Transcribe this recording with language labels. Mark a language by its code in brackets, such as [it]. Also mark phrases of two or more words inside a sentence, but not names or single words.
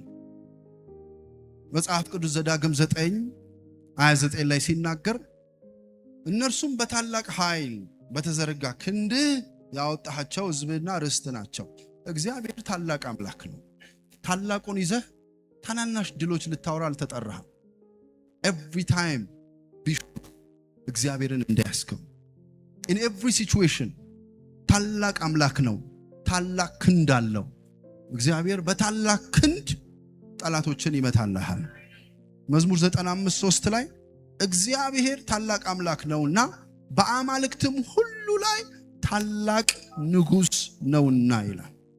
[am] መጽሐፍ ቅዱስ ዘዳግም 9:29 ላይ ሲናገር እነርሱም በታላቅ ኃይል በተዘረጋ ክንድ ያወጣቸው ህዝብና ርስት ናቸው። እግዚአብሔር ታላቅ አምላክ ነው። ታላቁን ይዘህ ታናናሽ ድሎች ልታወራ አልተጠራህም። [en] every time [am] እግዚአብሔርን እንዳያስከው [en] in every situation [am] ታላቅ አምላክ ነው። ታላቅ ክንድ አለው። እግዚአብሔር በታላቅ ክንድ ጠላቶችን ይመታልሃል። መዝሙር 95:3 ላይ እግዚአብሔር ታላቅ አምላክ ነውና በአማልክትም ሁሉ ላይ ታላቅ ንጉስ ነውና ይላል።